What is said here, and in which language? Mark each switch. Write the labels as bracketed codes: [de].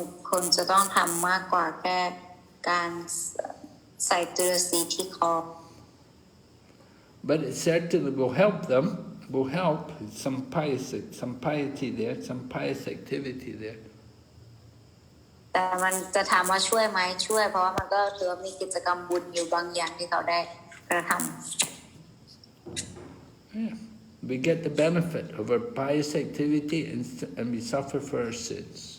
[th] คนจะต้องทำมากกว่าแค่การ ใส่ตุลสีที่คอ [en] But it certainly will help them, will help, some piety there, some pious activity there. [th] แต่มันจะถามว่าช่วยไหมช่วยเพราะว่ามันก็ถือว่ามีกิจกรรมบุญอยู่บางอย่างที่เขาได้กระทำ [en] Yeah. We get the benefit of our pious activity and we suffer for our sins.